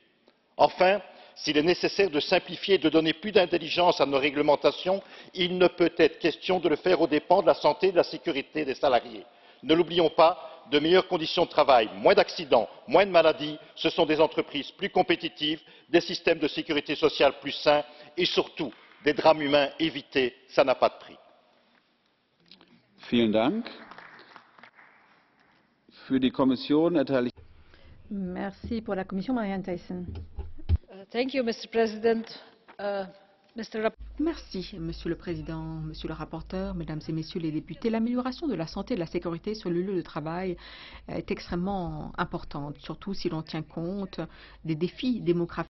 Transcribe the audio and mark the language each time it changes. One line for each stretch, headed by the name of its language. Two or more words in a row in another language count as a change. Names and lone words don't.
French: Enfin, s'il est nécessaire de simplifier et de donner plus d'intelligence à nos réglementations, il ne peut être question de le faire aux dépens de la santé et de la sécurité des salariés. Ne l'oublions pas, de meilleures conditions de travail, moins d'accidents, moins de maladies, ce sont des entreprises plus compétitives, des systèmes de sécurité sociale plus sains et surtout des drames humains évités, ça n'a pas de prix.
German: Vielen Dank. Für die Kommission erteile ich.
French: Merci pour la Commission, Marianne Thyssen.
English: Thank you, Mr. President.
French: Merci, Monsieur le Président, Monsieur le rapporteur, Mesdames et Messieurs les députés. L'amélioration de la santé et de la sécurité sur le lieu de travail est extrêmement importante, surtout si l'on tient compte des défis démographiques